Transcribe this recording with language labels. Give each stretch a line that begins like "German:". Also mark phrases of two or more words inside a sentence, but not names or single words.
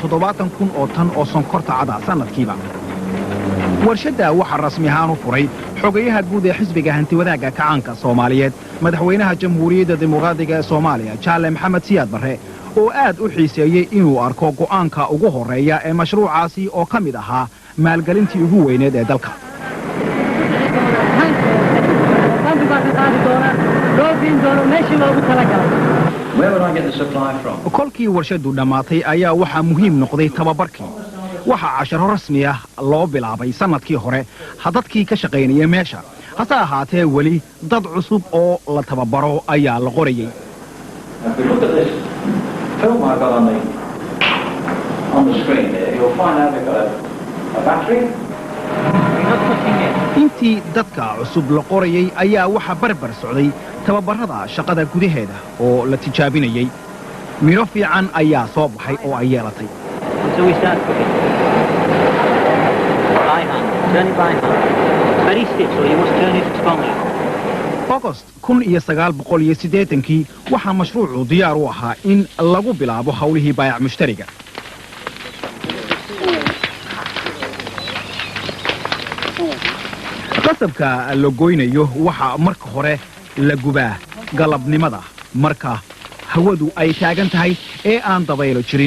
Somali: 70,000 oo tan oo sonkorta cada sanadkiiba warshadda waxaa rasmi ahaan u furay xogayaha guud ee xisbiga hantiwadaagga kacaanka Soomaaliyeed madaxweynaha jamhuuriyadda dimuqraadiga ee Soomaaliya Jaale Maxamed Siyaad Barre oo aad u xiiseeyay inuu arko go'aanka ugu horeeya ee mashruucaasi oo ka mid ahaa maalgelintii ugu weyneed ee dalka.
English: Where would I get the supply from?
Somali: kolkii warshadu dhammaatay ayaa waxaa muhiim noqday tababarkii. waxaa casharo rasmi ah loo bilaabay sanadkii hore dadkii ka shaqaynaya meesha hase ahaatee weli dad cusub oo la tababaro ayaa la qorayay.
English: If we look at this film I've got on the screen there, you'll find out they've got a battery.
Somali: intii dadka cusub la qorayay ayaa waxa barbar socday tababarada shaqada gudaheeda oo la tijaabinayay. miro fiican ayaa soo baxay oo ay yeelatay.
English: So we start cooking. By hand. Turn it by hand. It's very stiff, so you must turn it strongly.
Somali: August 1980 waxaa mashruucu diyaar u ahaa in lagu bilaabo hawlihii baayac mushtariga. qasabka la goynayo waxaa marka hore la gubaa galabnimada marka hawadu ay taagan tahay ee aan dabaylo jirin.